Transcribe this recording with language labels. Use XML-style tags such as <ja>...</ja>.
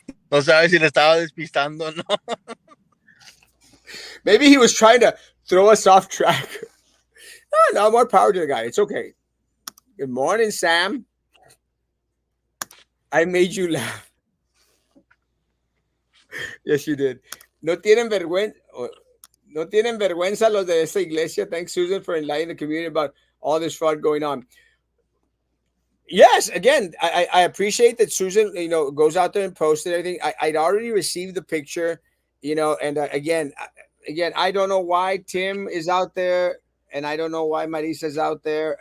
<es>No sabes si le estaba despistando, no.</es> <en>Maybe he was trying to throw us off track. No, more power to the guy. It's okay. Good morning, Sam. I made you laugh. Yes, you did.</en> <es>No tienen vergüenza. No tienen vergüenza los de esta iglesia.</es> <en>Thanks, Susan, for enlightening the community about all this fraud going on. Yes, again, I appreciate that Susan, goes out there and posted everything. I'd already received the picture, and again, again, I don't know why Tim is out there, and I don't know why Marisa's out there.</en>